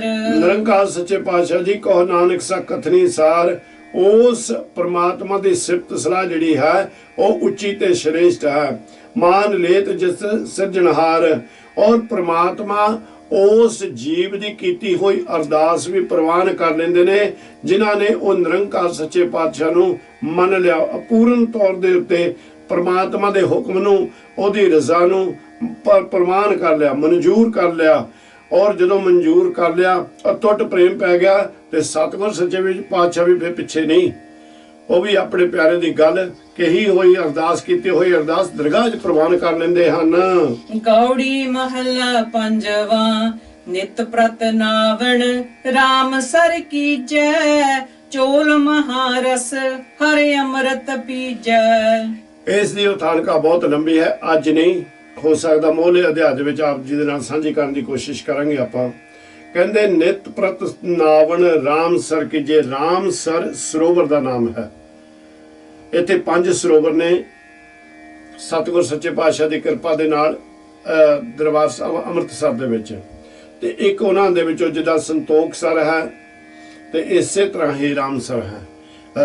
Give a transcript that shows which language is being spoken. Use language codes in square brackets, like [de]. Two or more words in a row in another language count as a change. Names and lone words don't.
[pa] ਨਿਰੰਕਾਰ ਸੱਚੇ ਪਾਤਸ਼ਾਹ ਜੀ ਕਹੋ ਨਾਨਕ ਸਾ ਕਥਨੀ ਸਾਰ, ਉਸ ਪ੍ਰਮਾਤਮਾ ਦੀ ਸਿਫਤ ਸਲਾਹ ਜਿਹੜੀ ਹੈ ਉਹ ਉੱਚੀ ਤੇ ਸ਼੍ਰੇਸ਼ਟ ਹੈ। ਮਾਨ ਲੇਤ ਜਿਸ ਸਿਰਜਣਹਾਰ, ਔਰ ਪ੍ਰਮਾਤਮਾ ਉਸ ਜੀਵ ਦੀ ਕੀਤੀ ਹੋਈ ਅਰਦਾਸ ਵੀ ਪ੍ਰਵਾਨ ਕਰ ਲੈਂਦੇ ਨੇ ਜਿਨ੍ਹਾਂ ਨੇ ਉਹ ਨਿਰੰਕਾਰ ਸੱਚੇ ਪਾਤਸ਼ਾਹ ਨੂੰ ਮੰਨ ਲਿਆ, ਅਪੂਰਨ ਤੌਰ ਦੇ ਉੱਤੇ ਪਰਮਾਤਮਾ ਦੇ ਹੁਕਮ ਨੂੰ, ਓਹਦੀ ਰਜ਼ਾ ਨੂੰ ਪ੍ਰਮਾਣ ਕਰ ਲਿਆ, ਮਨਜ਼ੂਰ ਕਰ ਲਿਆ। ਔਰ ਜਦੋਂ ਮਨਜ਼ੂਰ ਕਰ ਲਿਆ, ਅਟੁੱਟ ਪ੍ਰੇਮ ਪੈ ਗਿਆ, ਤੋ ਸਤਿਗੁਰ ਸੱਚੇ ਪਾਤਸ਼ਾਹ ਭੀ ਫਿਰ ਪਿੱਛੇ ਨਹੀਂ, ਵੋ ਭੀ ਅਪਨੇ ਪਿਆਰੇ ਕੀ ਗੱਲ ਕਹੀ ਹੋਈ ਅਰਦਾਸ ਕੀ ਹੋਈ ਅਰਦਾਸ ਦਰਗਾਹ ਚ ਪ੍ਰਵਾਨ ਕਰ ਲੈਂਦੇ ਹਨ। ਗਉੜੀ ਮਹਲਾ ਪੰਜਵਾਂ ਨਿਤ ਪ੍ਰਤ ਨਾਵਣ ਰਾਮ ਸਰ ਕੀ ਜੈ, ਚੋਲ ਮਹਾਰਸ ਹਰ ਅੰਮ੍ਰਿਤ ਪੀਜੈ। ਇਸ ਦੀ ਉਥਾਨਕਾ ਬਹੁਤ ਲੰਬੀ ਹੈ, ਅੱਜ ਨਹੀਂ ਹੋ ਸਕਤਾ, ਮੋਹਲੇ ਅਧਿਆਇ ਦੇ ਵਿਚ ਆਪ ਜੀ ਦੇ ਨਾਲ ਸਾਂਝੀ ਕਰਨ ਦੀ ਕੋਸ਼ਿਸ਼ ਕਰਾਂਗੇ ਆਪਾਂ। ਕਹਿੰਦੇ ਨਿਤ ਪ੍ਰਤ ਨਾਵਣ ਰਾਮ ਸਰ ਕੀ ਜੈ। ਰਾਮ ਸਰ ਸਰੋਵਰ ਦਾ ਨਾਮ ਹੈ। ਇੱਥੇ 5 ਸਰੋਵਰ ਨੇ ਸਤਿਗੁਰ ਸੱਚੇ ਪਾਤਸ਼ਾਹ ਦੀ ਕਿਰਪਾ ਦੇ ਨਾਲ ਦਰਬਾਰ ਸਾਹਿਬ ਅੰਮ੍ਰਿਤਸਰ ਦੇ ਵਿਚ, ਤੇ ਏਕ ਉਨ੍ਹਾਂ ਦੇ ਵਿਚੋਂ ਜਿਹਦਾ ਸੰਤੋਖ ਸਰ ਹੈ, ਤੇ ਇਸੇ ਤਰ੍ਹਾਂ ਹੀ ਰਾਮਸਰ ਹੈ।